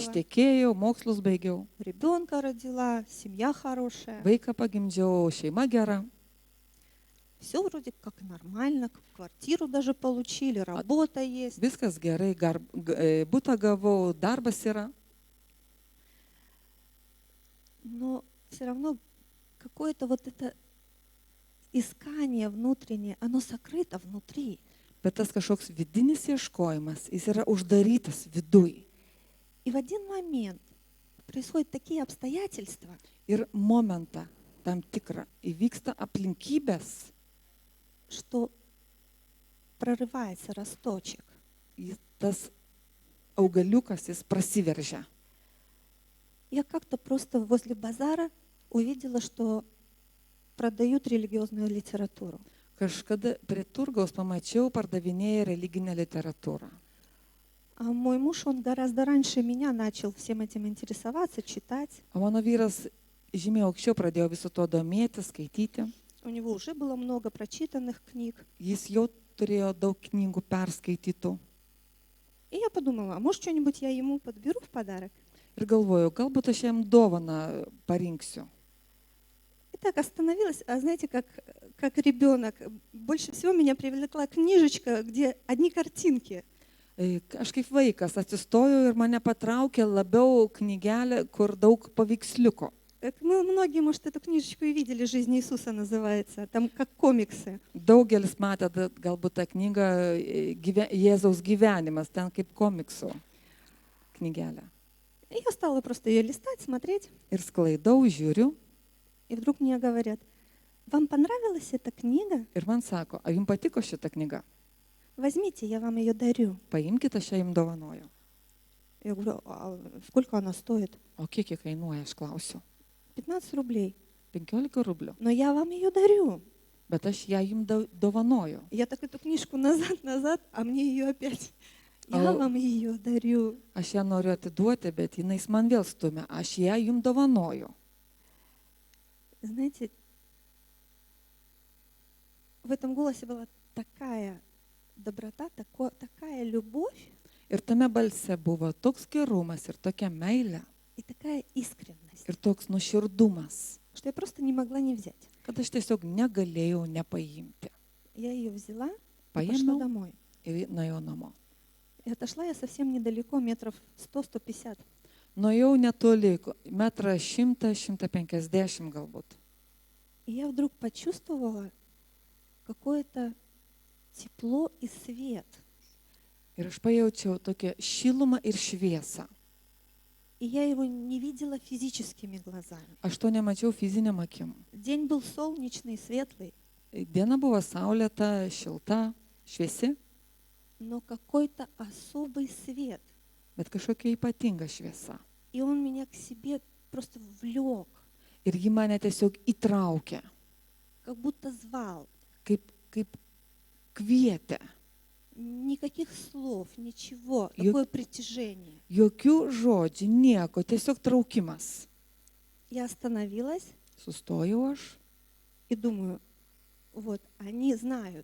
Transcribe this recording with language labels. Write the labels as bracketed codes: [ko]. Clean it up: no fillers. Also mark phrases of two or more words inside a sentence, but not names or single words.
[lt] ištekėjau, mokslus baigiau, [ru] ребенка родила, семья хорошая. [lt] vaiką pagimdžiau, šeima gera. [ru] Все вроде как нормально, квартиру даже получили, работа есть. [lt] Viskas gerai, butą gavau, darbas yra. [ru] но все равно какое-то вот это искание внутреннее, оно сокрыто внутри. [lt] Bet tas kažkoks vidinis ieškojimas, jis yra uždarytas viduj. [ru] И в один момент происходят такие обстоятельства, [lt] Ir momentą tam tikrą įvyksta aplinkybės, [ru] что прорывается росточек. [lt] tas augaliukas jis prasiveržia. [ru] Я как-то просто возле базара увидела, что продают религиозную литературу. [lt] Kažkada prie turgaus pamačiau pardavinėję religinę literatūrą. [ru] А мой муж, он гораздо раньше меня начал всем этим интересоваться, читать. [lt] O mano vyras žymiai aukščiau pradėjo viso to domėtis, skaityti. [ru] У него уже было много прочитанных книг. [lt] Jis jau turėjo daug knygų perskaitytų. [ru] И я подумала, а может, что-нибудь я ему подберу в подарок? [lt] Ir galvoju, galbūt aš jam dovaną parinksiu. [ru] И так остановилась, а знаете, как ребенок. Больше всего меня привлекла книжечка, где одни картинки. [lt] Aš kaip vaikas atsistojau ir mane patraukė labiau knygelė, kur daug paveiksliuko. [ru] Мы многие, может, эту книжечку и видели, «Жизнь Иисуса» называется, там как комиксы. [lt] Daugelis matė galbūt tą knygą Jėzaus gyvenimas, ten kaip komiksų knygelė. [ru] И я стала просто ее листать, смотреть. [lt] Ir sklaidau, žiūriu [ru] И вдруг мне говорят, вам понравилась эта книга? [lt] ir man sako, ar jums patiko šita knyga? [ru] Возьмите, я вам ее дарю. [lt] Paimkite, aš ją jums dovanoju. [ru] Я говорю, а сколько она стоит? [lt] O kiek ji kainuoja, aš klausiu. [ru] 15 рублей. [lt] 15 rublių. [ru] Но я вам ее дарю. [lt] Bet aš ją jums dovanoju. [ru] Я так эту книжку назад, а мне ее опять. Я А- вам ее дарю. [lt] Aš ją noriu atiduoti, bet jinai man vėl stumia. Aš ją jums dovanoju. [ru] Знаете, в этом голосе была такая доброта, такая любовь [lt] Ir tame balse buvo toks gerumas ir tokia meilė [ru] и такая искренность, [lt] ir toks nuoširdumas, [ru] что я просто не могла не взять. [lt] kad aš tiesiog negalėjau nepaimti. [ru] Я ее взяла и пошла [lt] Paėmiau [ru] домой. [lt] ir nuėjau namo. [ru] И отошла я совсем недалеко, метров 100-150. [lt] Nuėjau netoli, 100-150 m galbūt. [ru] И я вдруг почувствовала какое-то тепло и свет. [lt] Ir aš pajaučiau tokią šilumą ir šviesą. [ru] И я его не видела физическими глазами. [lt] Aš to nemačiau fiziniam akim. [ru] День был солнечный, светлый, [lt] Diena buvo saulėta, šilta, šviesi, [ru] но какой-то особый свет. [lt] bet kažkokia ypatinga šviesa. [ru] И он меня к себе просто влек, [lt] Ir ji mane tiesiog įtraukė, [ru] как будто звал. [lt] kaip kvietė. [ru] Никаких слов, ничего, Ё- такое притяжение. [lt] Jokių žodžių, nieko, tiesiog traukimas. [ru] Я остановилась [lt] Sustojau aš [ru] и думаю, вот, они знают.